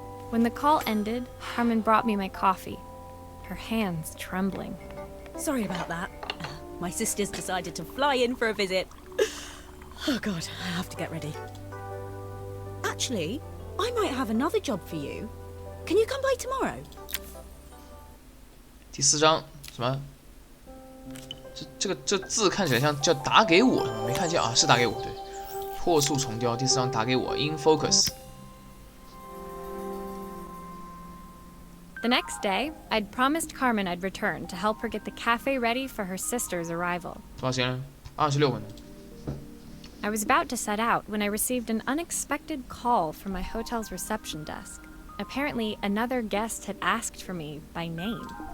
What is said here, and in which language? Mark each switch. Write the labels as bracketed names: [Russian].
[English] When the call ended, Carmen brought me my coffee, her hands trembling. Sorry about that. My sister's decided to fly in for a visit. Oh God, I have to get ready. Actually, I might have another job for you. Can you come by tomorrow? [Chinese] 第4章什么？这字看起来像叫打给我，没看见啊？是打给我，对。破树重雕，第4章打给我 ，in focus。 [English] The next day, I'd promised Carmen I'd return to help her get the cafe ready for her sister's arrival. [Chinese] 多少时间了？26分钟。 [English] I was about to set out when I received an unexpected call from my hotel's reception desk. Apparently, another guest had asked for me by name.